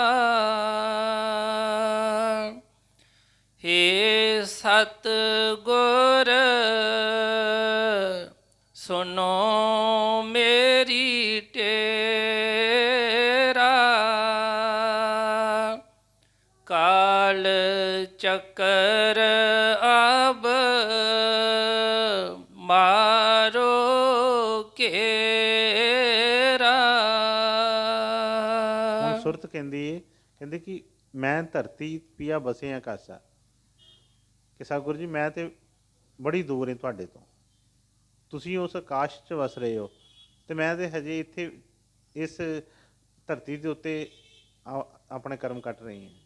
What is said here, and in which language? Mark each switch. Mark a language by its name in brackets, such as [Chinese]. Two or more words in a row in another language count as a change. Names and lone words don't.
[Hindi] हे सतगुर सुनो मेरी टेरा। काल चक्कर अब मारो केरा। [Punjabi] ਹੁਣ ਸੁਰਤ ਕਹਿੰਦੀ ਏ, ਕਹਿੰਦੇ ਕਿ [Hindi] मैं धरती पिया बसे आकाशा, [Punjabi] ਕਿ ਸਤਿਗੁਰੂ ਜੀ ਮੈਂ ਤੇ ਬੜੀ ਦੂਰ ਹਾਂ ਤੁਹਾਡੇ ਤੋਂ, ਤੁਸੀਂ ਉਸ ਆਕਾਸ਼ 'ਚ ਵਸ ਰਹੇ ਹੋ ਤੇ ਮੈਂ ਤੇ ਹਜੇ ਇੱਥੇ ਇਸ ਧਰਤੀ ਦੇ ਉੱਤੇ ਆਪਣੇ ਕਰਮ ਕੱਟ ਰਹੀ ਹਾਂ।